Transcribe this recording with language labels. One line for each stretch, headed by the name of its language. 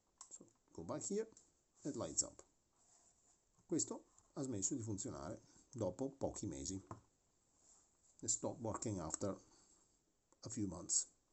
English: So, go back here, it lights up.
Italian: Questo ha smesso di funzionare dopo pochi mesi.
English: It stopped working after a few months.